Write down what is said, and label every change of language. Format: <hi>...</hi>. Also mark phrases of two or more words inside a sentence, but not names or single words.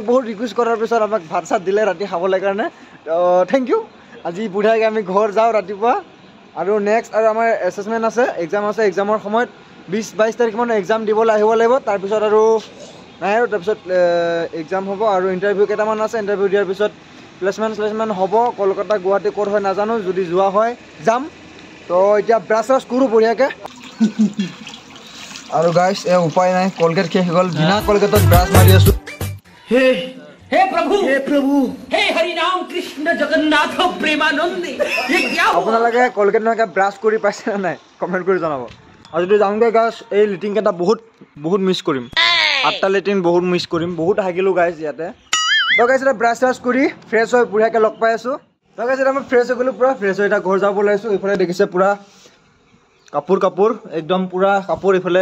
<as>বহুত ৰিকুৱেষ্ট কৰাৰ পিছত আমাক ভাত চাত দিলে ৰাতি খাবলৈ কাৰণে</as> <en>thank you</en> <as>আজি বুঢ়াকৈ আমি ঘৰ যাওঁ ৰাতিপুৱা আৰু নেক্সট আৰু আমাৰ এছেছমেণ্ট আছে এক্সাম আছে এক্সামৰ সময়ত 20-22 তাৰিখমান এক্সাম দিবলৈ আহিব লাগিব তাৰপিছত আৰু নাই আৰু তাৰপিছত এক্সাম হ'ব আৰু ইণ্টাৰভিউ কেইটামান আছে ইণ্টাৰভিউ দিয়াৰ পিছত প্লেচমেণ্ট হ'ব কলকাতা গুৱাহাটী ক'ত হয় নাজানো যদি যোৱা হয় যাম তো এতিয়া ব্ৰাছ কৰোঁ বঢ়িয়াকৈ আৰু গাইছ এই উপায় নাই কলগেট শেষ গ'ল বিনা কলগেটত ব্ৰাছ মাৰি আছোঁ</as> <hi>हे प्रभु हे हरि राम कृष्ण जगन्नाथ प्रेमानंद ये क्या</hi> <as>আপোনালোকে কলগেট নহয় ব্ৰাছ কৰি পাইছে নে নাই কমেণ্ট কৰি জনাব আৰু যদি যাওঁগৈ গাইছ এই লিটিং কেইটা বহুত মিছ কৰিম 8টা লেট্ৰিন বহুত মিছ কৰিম বহুত হাগিলোঁ গাইছ ইয়াতে তো গাইছ এতিয়া ব্ৰাছ চ্ৰাছ কৰি ফ্ৰেছ হৈ বুঢ়াকৈ লগ পাই আছোঁ তো গাইছ এতিয়া মই ফ্ৰেছ হৈ গ'লোঁ পূৰা ফ্ৰেছ হৈ এতিয়া ঘৰ যাব ওলাইছোঁ এইফালে দেখিছে পূৰা কাপোৰ একদম পূৰা কাপোৰ এইফালে</as>